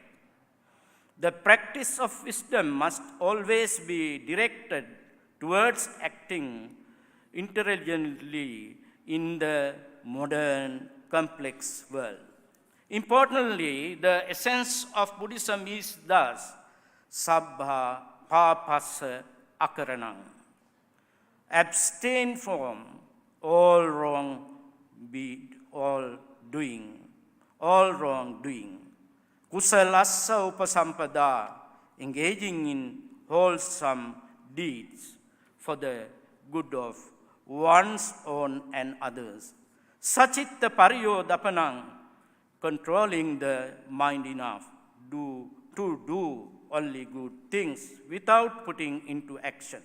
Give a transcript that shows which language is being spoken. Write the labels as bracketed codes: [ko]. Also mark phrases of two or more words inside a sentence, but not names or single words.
[en] The practice of wisdom must always be directed towards acting intelligently in the modern complex world. Importantly, the essence of Buddhism is thus [pi] sabbha papasa akaranam. [en] Abstain from all wrongdoing. [pi] Kusalasa upasampada, [en] engaging in wholesome deeds for the good of one's own and others. [pi] Sachitta pariyodapanang, [en] controlling the mind enough to do only good things without putting into action.